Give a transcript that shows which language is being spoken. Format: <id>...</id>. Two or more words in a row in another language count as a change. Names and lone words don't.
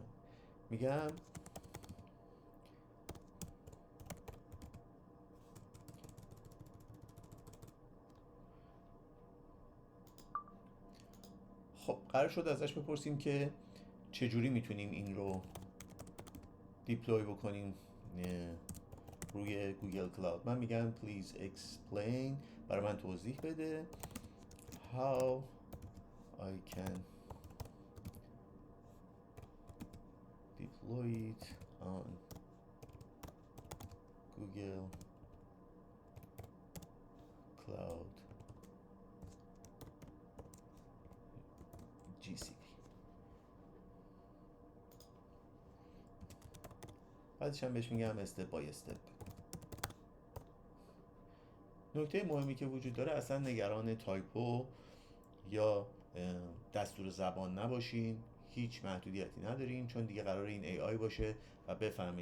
<fa>میگم خب قرار شد ازش بپرسیم که چجوری میتونیم این رو دیپلوی بکنیم روی گوگل کلاود. من میگم</fa> <en>please explain،</en> <fa>برای من توضیح بده</fa> <en>how I can deploy it on Google Cloud GCP.</en> <fa>بعدش هم بهش میگم</fa> <en>step by step.</en> <fa>نکته مهمی که وجود داره اصلا نگران تایپو یا دستور زبان نباشین، هیچ محدودیتی ندارین، چون دیگه قرار این AI باشه و بفهمه.</fa>